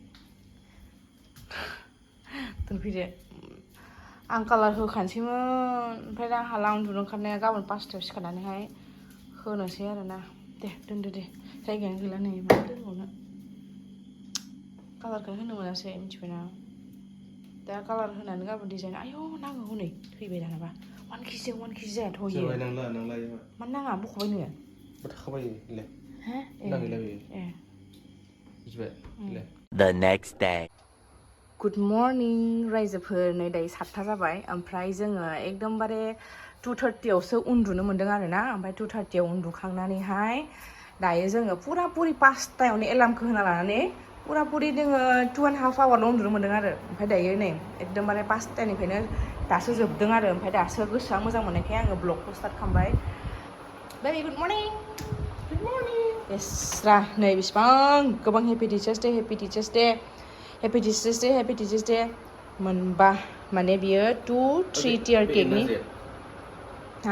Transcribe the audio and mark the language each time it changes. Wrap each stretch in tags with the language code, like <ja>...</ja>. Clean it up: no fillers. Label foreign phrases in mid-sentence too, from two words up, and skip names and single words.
<brx>दोनफैदो आं कालार होखानोसैमोन ओमफ्राय दा हाला उन्दुनो ओंखारनाया गाबोन 5टायाव सिखारनानैहाय होनोसै आरोना दे दोनदो दे जायगायानो गैला नै मा दोनबावनो कालारखौनो होनो मोनासै मिथिबायना दा कालार होनानै गाबोन डिजाइन आयौ नाङो हनै फैबाय दानाबा 1 केजि जायाथ' इयो मानो नाङा बख'बाय नोङो थाखाबाय ले हो ए</brx> <en>The next day. good morning</en> <brx>रायजोफोर नै दायो 7टा जाबाय ओमफ्राय जोङो एकदमबारे 2:30आवसो उन्दुनो मोन्दों आरोना ओमफ्राय 2:30आव उन्दुखांनानैहाय दायो जोङो पुरा पुरि 5टायावनो एलार्मखौ होना लानानै पुरा पुरि जोङो 2.5 आवारल' उन्दुनो मोन्दों आरो ओमफ्राय दायो नै एकदमबारे 5टानिफ्रायनो दासो जोबदों आरो ओमफ्राय दासो गोसोआ मोजां मोननायखाय आङो ब्लगखौ स्टार्ट खालामबाय</brx> <en>very good morning</en> <brx>बेस्रा नै बेसेबां गोबां</brx> <en>happy teachers day</en> <brx>मोनबा माने बियो 2-3 टियार केकनि हा</brx>